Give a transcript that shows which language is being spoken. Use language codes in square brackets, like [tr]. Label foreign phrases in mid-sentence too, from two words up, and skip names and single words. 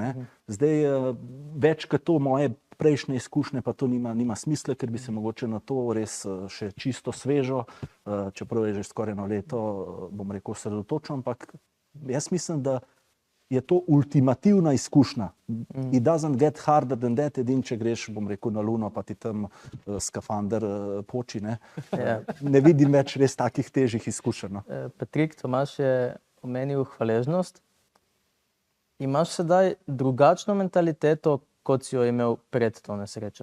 [sl] Zdaj, več kot to moje prejšnje izkušnje, pa to nima smisla, ker bi se mogoče na to res še čisto svežo, čeprav je že skoraj eno leto, bom rekel, osredotočen, ampak jaz mislim, da je to ultimativna izkušnja. [en] It doesn't get harder than that, [sl] edin, če greš, bom rekel, na Luno, pa ti tam skafander poči, ne? Ne vidim več res takih težjih izkušenj. No. Patrik, Tomaž je omenil hvaležnost. Imaš sedaj drugačno mentaliteto, kot si jo imel pred to nesrečo?